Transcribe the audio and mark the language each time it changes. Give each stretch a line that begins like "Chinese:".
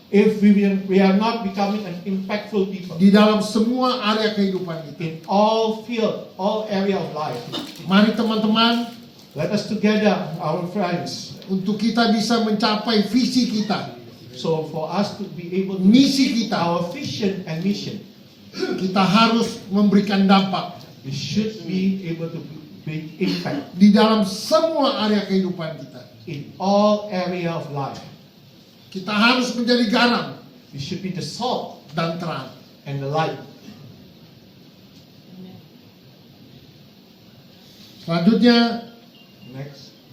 English: if we are not becoming an impactful people
Indonesian: di dalam semua area kehidupan kita.
English: in all field, all area of life.
Indonesian: Mari teman-teman,
English: Let us together, our friends,
Indonesian: untuk kita bisa mencapai visi kita,
English: so for us to be able to
Indonesian: misi
English: achieve
Indonesian: kita,
English: our vision and mission,
Indonesian: kita harus memberikan dampak
English: we should be able to bring impact
Indonesian: di dalam semua area kehidupan kita.
English: in all area of life.
Indonesian: Kita harus menjadi garam
English: We should be the salt
Indonesian: dan terang.
English: and the light.
Indonesian: Selanjutnya,
English: Next.